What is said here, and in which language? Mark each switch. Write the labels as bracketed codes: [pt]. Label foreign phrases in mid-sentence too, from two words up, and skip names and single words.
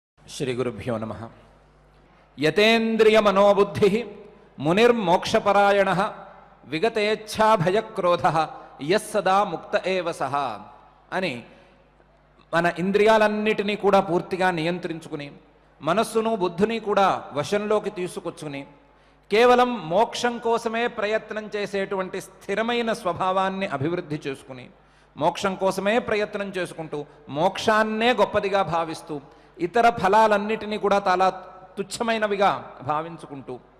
[sa] श्रीगुरुभ्यो नमः। यतेन्द्रिय मनोबुद्धि मुनिर्मोक्षपरायण विगतेच्छाभयक्रोध यस्सदा मुक्त एव सः [te] అని మన ఇంద్రియాలన్నిటినీ కూడా పూర్తిగా నియంత్రించుకుని మనస్సును బుద్ధిని కూడా వశంలోకి తీసుకొచ్చుకుని కేవలం మోక్షం కోసమే ప్రయత్నం చేసేటువంటి స్థిరమైన స్వభావాన్ని అభివృద్ధి చేసుకుని మోక్షం కోసమే ప్రయత్నం చేసుకుంటూ మోక్షాన్నే గొప్పదిగా భావిస్తూ ఇతర ఫలాలన్నిటినీ కూడా చాలా తుచ్చమైనవిగా భావించుకుంటూ